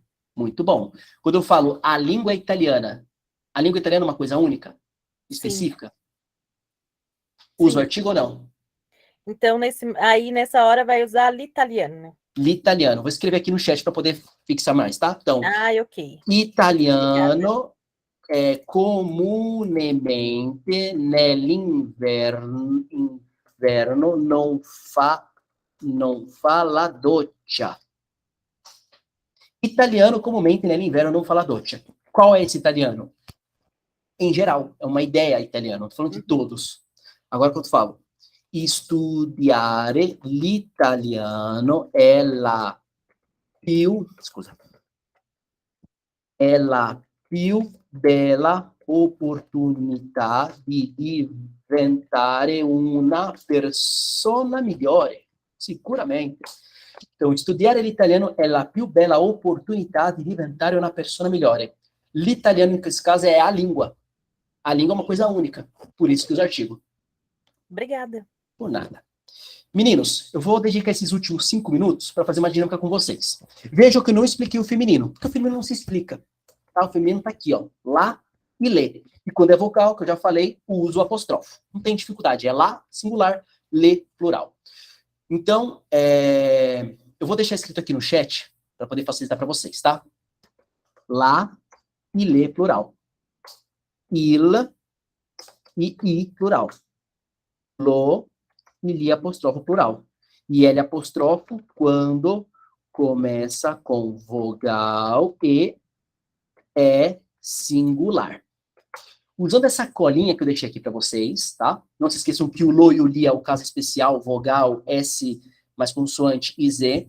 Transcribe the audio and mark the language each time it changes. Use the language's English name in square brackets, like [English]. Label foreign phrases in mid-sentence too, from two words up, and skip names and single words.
[Portuguese] Muito bom. Quando eu falo a língua italiana é uma coisa única? Específica? Usa o artigo ou não? Então, nessa hora vai usar l'italiano. L'italiano. Vou escrever aqui no chat para poder fixar mais, tá? Então, ok. [Italian] Italiano è comunemente nell'inverno non fa la doccia. Italiano comumente nell'inverno non fa la doccia. [Portuguese] Qual é esse italiano? Em geral, é uma ideia italiana. Estou falando de todos. Agora, quando eu falo [Italian] studiare l'italiano è la più bella opportunità di diventare una persona migliore. [Portuguese] Sicuramente. Então, [Italian] studiare l'italiano è la più bella opportunità di diventare una persona migliore. [Portuguese] L'italiano, em esse caso, é a língua. A língua é uma coisa única. Por isso que usa artigo. Obrigada. Por nada. Meninos, eu vou dedicar esses últimos 5 minutos para fazer uma dinâmica com vocês. Vejam que eu não expliquei o feminino, porque o feminino não se explica. Tá? O feminino tá aqui, ó. Lá e lê. E quando é vogal, que eu já falei, o uso apóstrofo. Não tem dificuldade. É lá, singular, lê, plural. Então, eu vou deixar escrito aqui no chat para poder facilitar para vocês, tá? Lá e lê, plural. il e i plural. Lo e li apostrofo plural. E L apostrofo quando começa com vogal e é singular. Usando essa colinha que eu deixei aqui para vocês, tá? Não se esqueçam que o lo e o li é o caso especial, vogal, S mais consoante e Z.